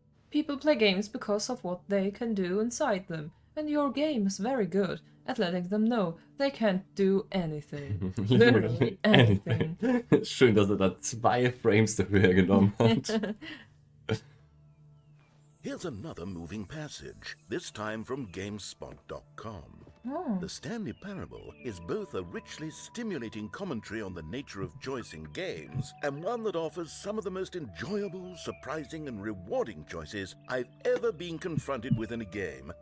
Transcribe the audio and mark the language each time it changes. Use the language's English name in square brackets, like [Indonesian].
[English] People play games because of what they can do inside them. And your game is very good at letting them know they can't do anything. Literally anything. [German] Schön, dass er da 2 Frames dafür genommen hat. [English] Here's another moving passage, this time from GameSpot.com. Oh. The Stanley Parable is both a richly stimulating commentary on the nature of choice in games and one that offers some of the most enjoyable, surprising, and rewarding choices I've ever been confronted with in a game.